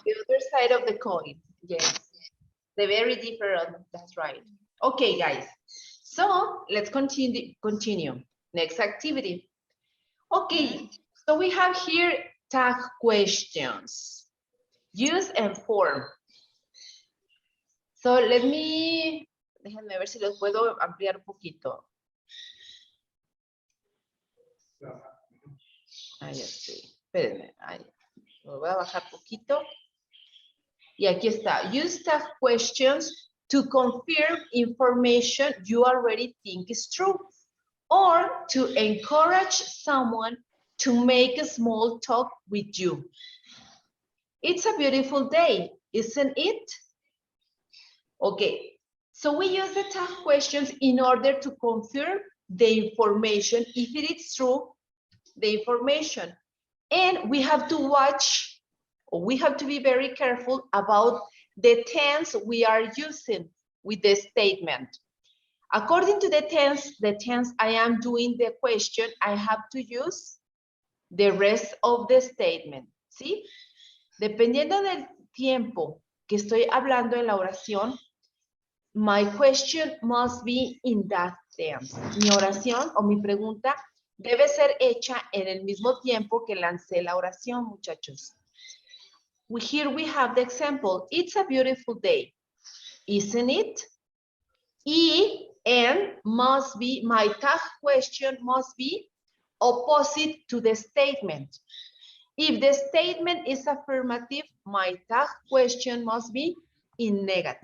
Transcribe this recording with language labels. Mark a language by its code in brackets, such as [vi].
[en] The other side of the coin. Yes. They're very different. That's right. Okay, guys. So let's continue. Next activity. Okay. So we have here tag questions. Use and form. [es] So déjenme ver si los puedo ampliar un poquito. Ahí estoy. Espérenme. Ahí. Lo voy a bajar poquito. Y aquí está. [en] Use tag questions to confirm information you already think is true, or to encourage someone to make a small talk with you. It's a beautiful day, isn't it? Okay, so we use the tag questions in order to confirm the information, if it is true, the information. And we have to watch, or we have to be very careful about the tense we are using with the statement. According to the tense I am doing the question, I have to use the rest of the statement, ¿sí? [es] Dependiendo del tiempo que estoy hablando en la oración, [en] my question must be in that tense. [es] Mi oración o mi pregunta debe ser hecha en el mismo tiempo que lancé la oración, muchachos. [en] Here we have the example. It's a beautiful day, isn't it? And must be, my tag question must be opposite to the statement. If the statement is affirmative, my tag question must be in negative.